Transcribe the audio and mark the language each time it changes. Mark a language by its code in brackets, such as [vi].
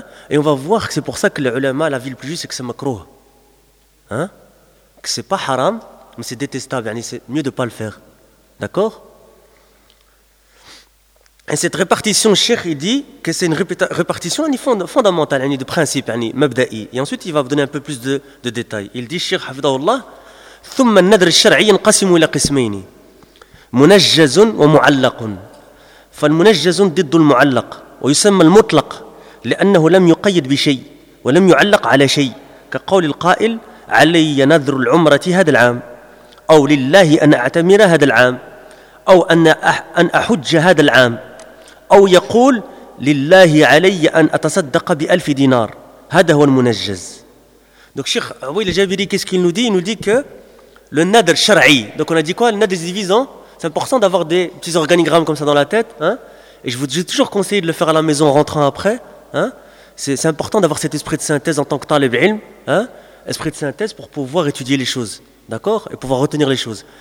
[fr] Et on va voir que c'est pour ça que les ulama, la vie le plus juste, c'est que c'est makruh. Que c'est pas haram, mais c'est détestable, c'est mieux de ne pas le faire. D'accord ? Et cette répartition, Cheikh, il dit que c'est une répartition fondamentale, de principe, mabda'i. Et ensuite, il va vous donner un peu plus de détails. Il dit, Cheikh, [ar] hafidhahullah, ثم النذر الشرعي ينقسم إلى قسمين منجز ومعلق فالمنجز ضد المعلق ويسمى المطلق لأنه لم يقيد بشيء ولم يعلق على شيء كقول القائل علي نذر العمرة هذا العام أو لله أن أعتمر هذا العام أو أن أحج هذا العام أو يقول لله علي أن أتصدق بألف دينار هذا هو المنجز. [fr] Donc Cheikh Aboui Al-Jabiri, qu'est-ce qu'il nous dit? Il nous dit que le nadr shar'i, donc on a dit quoi? Le nadr divisant, c'est important d'avoir des petits organigrammes comme ça dans la tête, hein. Et j'ai toujours conseillé de le faire à la maison en rentrant après, hein. C'est important d'avoir cet esprit de synthèse en tant que talib ilm, hein, esprit de synthèse pour pouvoir étudier les choses, d'accord? Et pouvoir retenir les choses.